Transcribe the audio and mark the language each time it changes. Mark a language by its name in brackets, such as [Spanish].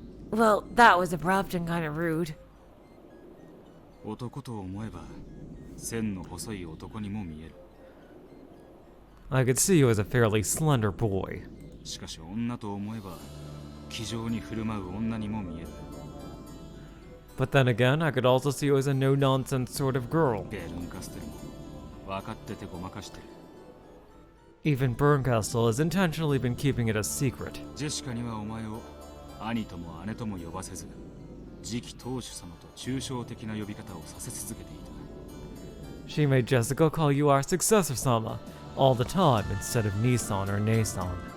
[English] Well, that was abrupt and kind of rude. [Japanese] 男と思えば線の細い男にも見える。 [English] I could see you as a fairly slender boy. [Japanese] しかし女と思えば気丈に振る舞う女にも見える。 [English] But then again, I could also see you as a no-nonsense sort of girl. [Japanese] ベルンカステルも分かっててごまかしてる。 [English] Even Bernkastel has intentionally been keeping it a secret. [Japanese] ジェシカにはお前を兄とも姉とも呼ばせず、次期当主様と抽象的な呼び方をさせ続けていた。 [English] She made Jessica call you our successor, Sama, all the time instead of Nissan or Nason.